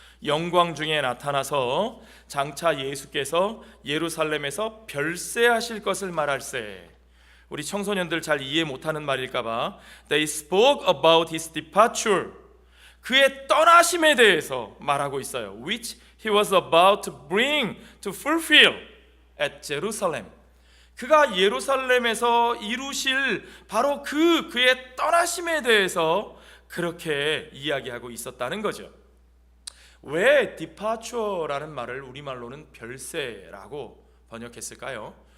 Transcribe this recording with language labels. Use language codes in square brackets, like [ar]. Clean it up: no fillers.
[ko] 영광 중에 나타나서 장차 예수께서 예루살렘에서 별세하실 것을 말할세. 우리 청소년들 잘 이해 못하는 말일까봐 [en] They spoke about his departure. [ko] 그의 떠나심에 대해서 말하고 있어요. [en] Which he was about to bring to fulfill at Jerusalem. [ko] 그가 예루살렘에서 이루실 바로 그의 떠나심에 대해서 그렇게 이야기하고 있었다는 거죠. 왜 departure라는 말을 우리말로는 별세라고 번역했을까요?